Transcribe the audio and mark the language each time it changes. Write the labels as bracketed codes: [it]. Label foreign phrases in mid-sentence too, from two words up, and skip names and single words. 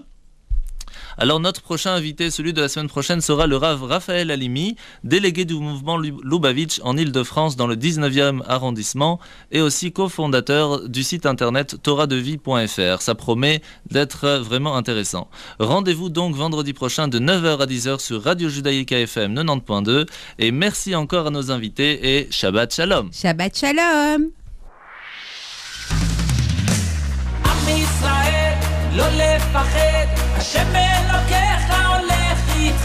[fr] Alors notre prochain invité, celui de la semaine prochaine, sera le Rav Raphaël Halimi, délégué du mouvement Lubavitch en Île-de-France dans le 19e arrondissement et aussi cofondateur du site internet toradevie.fr. Ça promet d'être vraiment intéressant. Rendez-vous donc vendredi prochain de 9h à 10h sur Radio Judaïka FM 90.2 et merci encore à nos invités et [he] שבת שלום. שבת שלום. לא לפחד, השם אלוקיך הולך איתך.